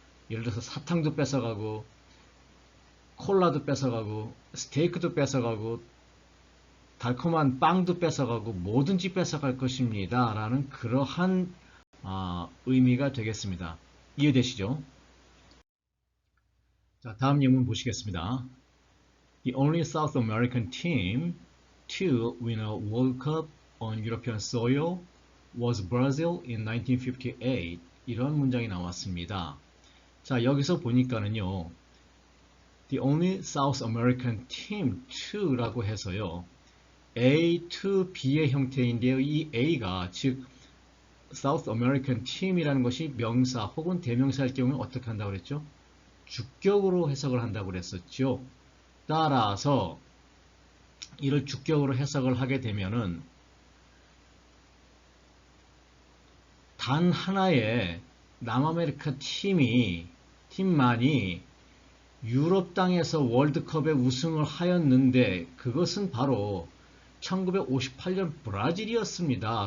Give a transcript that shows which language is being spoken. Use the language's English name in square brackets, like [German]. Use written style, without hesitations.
[Korean] 예를 들어서 사탕도 뺏어가고 콜라도 뺏어가고 스테이크도 뺏어가고 달콤한 빵도 뺏어가고 뭐든지 뺏어갈 것입니다. 라는 그러한 의미가 되겠습니다. 이해되시죠? 자, 다음 예문 보시겠습니다. [English] The only South American team to win a World Cup on European soil was Brazil in 1958. [Korean] 이런 문장이 나왔습니다. 자, 여기서 보니까는요. [English] The only South American team to [Korean] 라고 해서요. A to B의 형태인데요. 이 A가 즉 [English] South American team [Korean] 이라는 것이 명사 혹은 대명사일 경우에 어떻게 한다고 그랬죠? 주격으로 해석을 한다고 그랬었죠. 따라서 이를 주격으로 해석을 하게 되면은 단 하나의 남아메리카 팀만이 유럽 땅에서 월드컵에 우승을 하였는데 그것은 바로 1958년 브라질이었습니다.